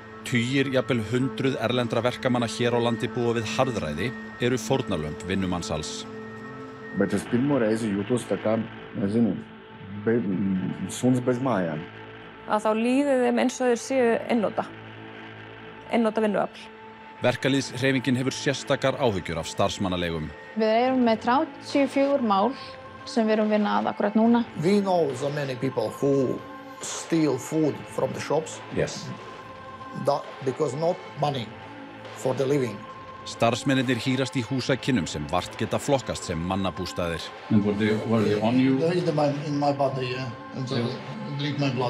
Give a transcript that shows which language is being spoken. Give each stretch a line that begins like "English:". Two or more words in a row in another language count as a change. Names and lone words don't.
Icelandic: tugir, jafnvel hundruð erlendra verkamanna hér á landi búa við harðræði eru fórnarlömb vinnumansals.
Latvian: Bet es pirmo reizi jūtos tā kā, nezinu, suns bez mājām.
Icelandic: Að þá líður þeim eins og þeir séu einnota vinnuafl. Verkalýðshreyfingin hefur sérstakar áhyggjur af starfsmannaleigum. Við erum með 34 mál sem við erum vinna að akkurat núna.
English: We know so many people who steal food from the shops. Yes. Because not money for the living.
Icelandic: Starfsmennirnir hírast í húsakynnum sem vart geta flokkast sem mannabústaðir.
English: And were they on you? They eat in my body, yeah, and so drink my blood.